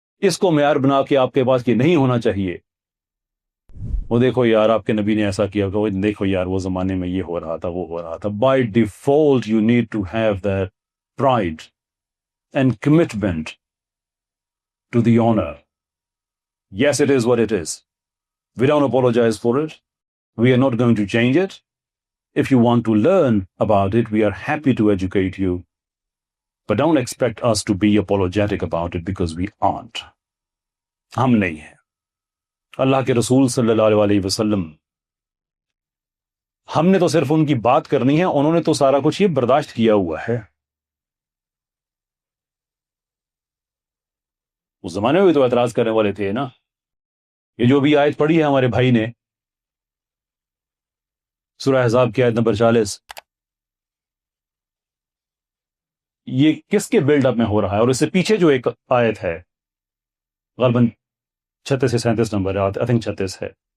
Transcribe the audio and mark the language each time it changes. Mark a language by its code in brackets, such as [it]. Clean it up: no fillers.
[hi] इसको म्यार बना के आपके पास ये नहीं होना चाहिए. वो देखो यार आपके नबी ने ऐसा किया, वो देखो यार वो जमाने में ये हो रहा था वो हो रहा था. [en] By default you need to have that pride and commitment to the honour. Yes, it is what it is. We don't apologize for it. We are not going to change it. If you want to learn about it, we are happy to educate you. But don't expect us to be apologetic about it because we aren't. [hi] हम नहीं हैं. अल्लाह के रसूल सल्लल्लाहु अलैहि वसल्लम, हमने तो सिर्फ उनकी बात करनी है, उन्होंने तो सारा कुछ ये बर्दाश्त किया हुआ है. उस जमाने में भी तो एतराज करने वाले थे ना. ये जो भी आयत पढ़ी है हमारे भाई ने, सूरह अहज़ाब की आयत नंबर 40, ये किसके बिल्डअप में हो रहा है? और इससे पीछे जो एक आयत है गलबन 36 से 37 नंबर है, [en] I think [hi] 36 है.